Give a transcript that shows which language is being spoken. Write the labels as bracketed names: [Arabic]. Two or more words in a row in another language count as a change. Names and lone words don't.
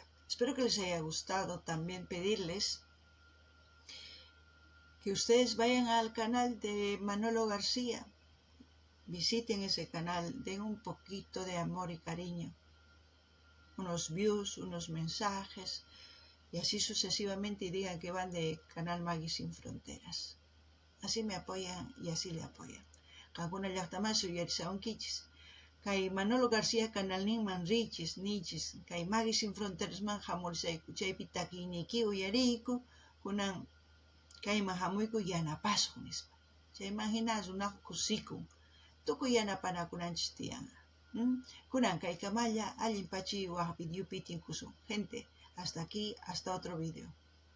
[Spanish] Espero que les haya gustado. También pedirles que ustedes vayan al canal de Manolo García, visiten ese canal, den un poquito de amor y cariño, unos views, unos mensajes, y así sucesivamente, y digan que van de Canal Maggie Sin Fronteras. Así me apoyan y así le apoyan. [Quechua] Kankuna llaqtaman suyarisawankichis. Kay Manolo García canalninman richis, nichis, kay Maggie Sin Fronterasman hamurisayku, chaypi takiyniyki uyariyku, kunan kayman hamuyku yanapasuq nispa. Chayman hina runaqa kusikun, tukuy yanapanakunanchis tiyanqa. Kunan kay kamalla allin pachiy waq videopi tinkusun. [Spanish] Gente, hasta aquí, hasta otro video.